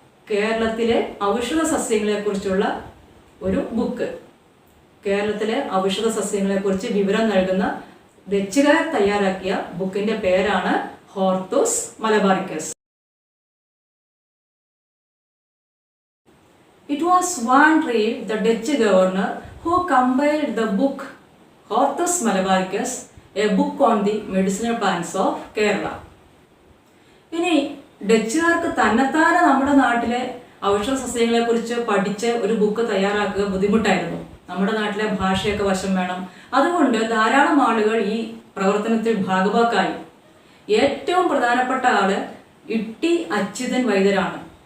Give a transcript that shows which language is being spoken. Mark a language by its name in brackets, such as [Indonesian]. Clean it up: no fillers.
[Malayalam] കേരളത്തിലെ ഔഷധ സസ്യങ്ങളെ കുറിച്ചുള്ള ഒരു ബുക്ക്. കേരളത്തിലെ ഔഷധ സസ്യങ്ങളെ കുറിച്ച് വിവരം നൽകുന്ന ഡച്ചുകാർ തയ്യാറാക്കിയ ബുക്കിന്റെ പേരാണ് Hortus Malabaricus. [English] It was Van Reed, the Dutch governor, who compiled the book Hortus Malabaricus, a book on the medicinal plants of Kerala. [Malayalam] ഇനി ഡച്ചുകാർക്ക് തന്നെത്താനെ നമ്മുടെ നാട്ടിലെ ഔഷധ സസ്യങ്ങളെ കുറിച്ച് പഠിച്ച് ഒരു ബുക്ക് തയ്യാറാക്കുക ബുദ്ധിമുട്ടായിരുന്നു. നമ്മുടെ നാട്ടിലെ ഭാഷയൊക്കെ വശം വേണം. അതുകൊണ്ട് ധാരാളം ആളുകൾ ഈ പ്രവർത്തനത്തിൽ ഭാഗഭാക്കായി. ഏറ്റവും പ്രധാനപ്പെട്ട ആള് ഇട്ടി അച്യുതൻ വൈദ്യരാണ്.